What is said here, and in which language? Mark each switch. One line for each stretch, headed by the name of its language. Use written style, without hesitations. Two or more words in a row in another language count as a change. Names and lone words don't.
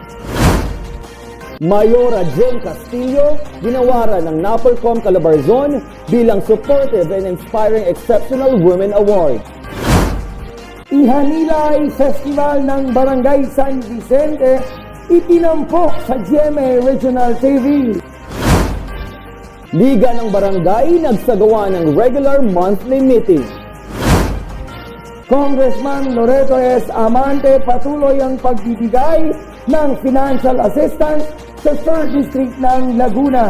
Filipino: Mayora Jem Castillo, ginawaran ng NAPOLCOM Calabarzon bilang Supportive and Inspiring Exceptional Women Award. Ihanilay Festival ng Barangay San Vicente, itinampok sa GMA Regional TV. Liga ng Barangay nagsagawa ng
English: regular monthly meeting.
Filipino: Congressman Loreto S. Amante patuloy ang pagbibigay ng
English: financial assistance
Filipino: sa 3rd District ng Laguna.